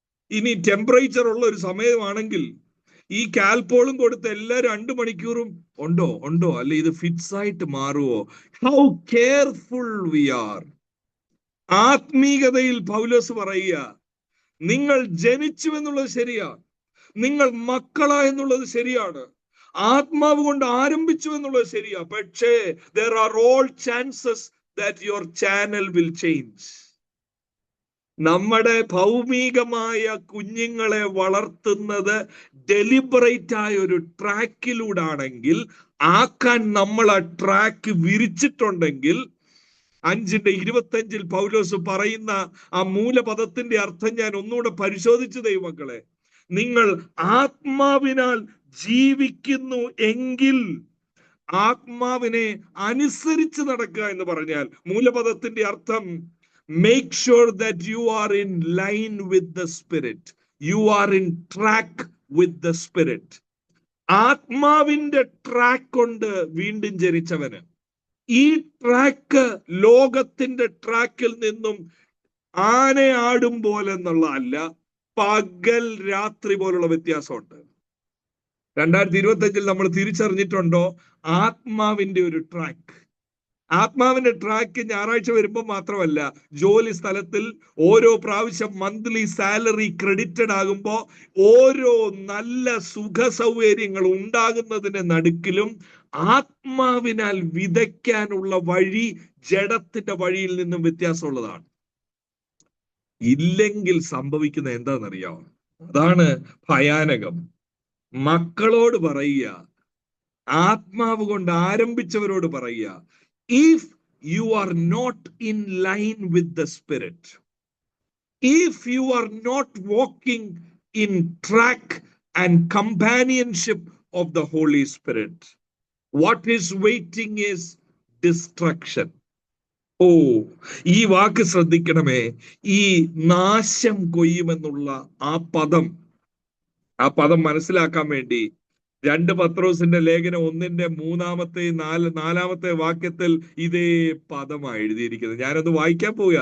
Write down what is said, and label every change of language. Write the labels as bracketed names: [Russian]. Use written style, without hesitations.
[Malayalam] ഇനി ടെമ്പറേച്ചർ ഉള്ള ഒരു സമയമാണെങ്കിൽ ഈ കാൽപോളും കൊടുത്ത് എല്ലാ 2 മണിക്കൂറും ഉണ്ടോ ഉണ്ടോ, അല്ലെ ഇത് ഫിറ്റ്സ് ആയിട്ട് മാറുമോ? [English] How careful we are. [Malayalam] ആത്മീകതയിൽ പൗലോസ് പറയുക, നിങ്ങൾ ജനിച്ചു എന്നുള്ളത് ശരിയാണ്, നിങ്ങൾ മക്കളാ എന്നുള്ളത് ശരിയാണ്, ആത്മാവ് കൊണ്ട് ആരംഭിച്ചു എന്നുള്ളത് ശരിയാ. പക്ഷേ [English] there are all chances that your channel will change. [Malayalam] നമ്മുടെ ഭൗമികമായ കുഞ്ഞുങ്ങളെ വളർത്തുന്നത് ഡെലിബറേറ്റ് ആയ ഒരു ട്രാക്കിലൂടാണെങ്കിൽ, ആക്കാൻ നമ്മൾ ആ ട്രാക്ക് വിരിച്ചിട്ടുണ്ടെങ്കിൽ, 5:25 പൗലോസ് പറയുന്ന ആ മൂലപദത്തിന്റെ അർത്ഥം ഞാൻ ഒന്നുകൂടെ പരിശോധിച്ചു ദൈവമക്കളെ. നിങ്ങൾ ആത്മാവിനാൽ ജീവിക്കുന്നു എങ്കിൽ, ആത്മാവിനെ അനുസരിച്ച് നടക്കുക എന്ന് പറഞ്ഞാൽ മൂലപദത്തിന്റെ അർത്ഥം [English] make sure that you are in line with the spirit, you are in track with the spirit. [Malayalam] ആത്മാവിന്റെ ട്രാക്ക് കൊണ്ട് വീണ്ടും ജനിച്ചവന് ഈ ട്രാക്ക് ലോകത്തിന്റെ ട്രാക്കിൽ നിന്നും ആന ആടും പോലെ എന്നുള്ള അല്ല, പകൽ രാത്രി പോലുള്ള വ്യത്യാസമുണ്ട്. 2025 നമ്മൾ തിരിച്ചറിഞ്ഞിട്ടുണ്ടോ ആത്മാവിന്റെ ഒരു ട്രാക്ക്? ആത്മാവിന്റെ ട്രാക്ക് ഞായറാഴ്ച വരുമ്പോൾ മാത്രമല്ല, ജോലി സ്ഥലത്തിൽ ഓരോ പ്രാവശ്യം മന്ത്ലി സാലറി ക്രെഡിറ്റഡ് ആകുമ്പോൾ ഓരോ നല്ല സുഖ സൗകര്യങ്ങൾ ഉണ്ടാകുന്നതിന് നടുക്കിലും ആത്മാവിനാൽ വിതയ്ക്കാനുള്ള വഴി ജഡത്തിന്റെ വഴിയിൽ നിന്നും വ്യത്യാസമുള്ളതാണ്. ഇല്ലെങ്കിൽ സംഭവിക്കുന്ന എന്താണെന്നറിയാമോ? അതാണ് ഭയാനകം. മക്കളോട് പറയുക, ആത്മാവ് കൊണ്ട് ആരംഭിച്ചവരോട് പറയുക, [English] if you are not in line with the spirit, if you are not walking in track and companionship of the Holy Spirit, what is waiting is destruction. [Malayalam] ഓ, ഈ വാക്ക് ശ്രദ്ധിക്കണമേ. ഈ നാശം കൊയ്യുമെന്നുള്ള ആ പദം മനസ്സിലാക്കാൻ വേണ്ടി 2 പത്രോസിന്റെ ലേഖനം 1:3-4 വാക്യത്തിൽ ഇതേ പദമാണ് എഴുതിയിരിക്കുന്നത്. ഞാനത് വായിക്കാൻ പോവുക.